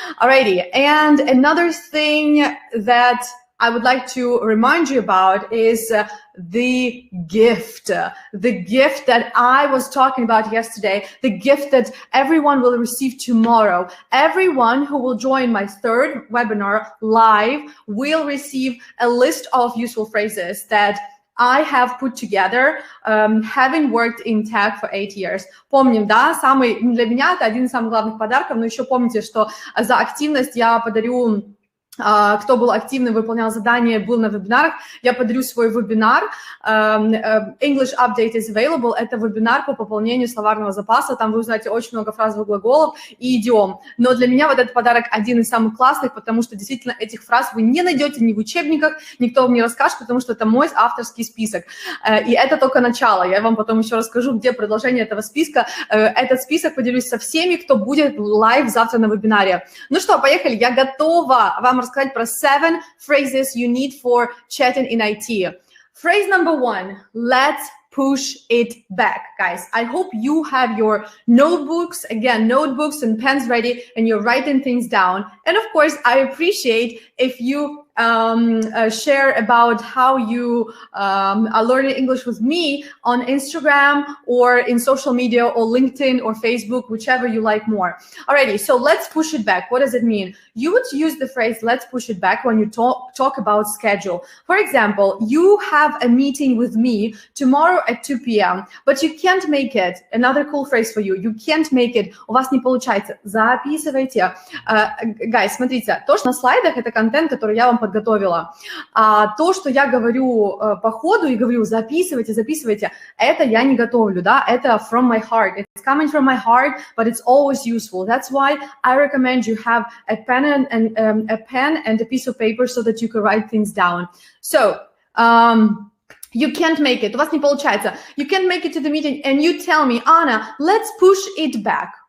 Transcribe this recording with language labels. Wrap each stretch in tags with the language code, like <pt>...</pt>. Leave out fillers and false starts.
<en>Alrighty, and another thing that I would like to remind you about is the gift that I was talking about yesterday, the gift that everyone will receive tomorrow. Everyone who will join my 3rd webinar live will receive a list of useful phrases that I have put together, having worked in tech for 8 years.</en> <ru>Помним, да, для меня это один из самых главных подарков, но еще помните, что за активность я подарю кто был активным, выполнял задания, был на вебинарах, я подарю свой вебинар.</ru> <en>English Update is Available.</en> <ru>Это вебинар по пополнению словарного запаса. Там вы узнаете очень много фразовых глаголов и идиом. Но для меня вот этот подарок один из самых классных, потому что действительно этих фраз вы не найдете ни в учебниках, никто вам не расскажет, потому что это мой авторский список. И это только начало. Я вам потом еще расскажу, где продолжение этого списка. Этот список поделюсь со всеми, кто будет лайв завтра на вебинаре. Ну что, поехали. Я готова вам рассказать про</ru> <en>7 phrases you need for chatting in IT. Phrase number 1, let's push it back. Guys, I hope you have your notebooks, again, notebooks and pens ready, and you're writing things down. And of course, I appreciate if you share about how you are learning English with me on Instagram or in social media or LinkedIn or Facebook, whichever you like more. Alrighty, so let's push it back. What does it mean? You would use the phrase let's push it back when you talk about schedule. For example, you have a meeting with me tomorrow at 2 p.m., but you can't make it. Another cool phrase for you. You can't make it.</en> <ru>У вас не получается. Записывайте. Guys, смотрите, то, что на слайдах, это контент, который я вам подготовила. А то, что я говорю по ходу и говорю, записывайте, записывайте, это я не готовлю, да, это</ru> <en>from my heart. It's coming from my heart, but it's always useful. That's why I recommend you have a pen and a piece of paper so that you can write things down. So, you can't make it.</en> <ru>У вас не получается.</ru> <en>You can't make it to the meeting and you tell me, Anna, let's push it back.</en>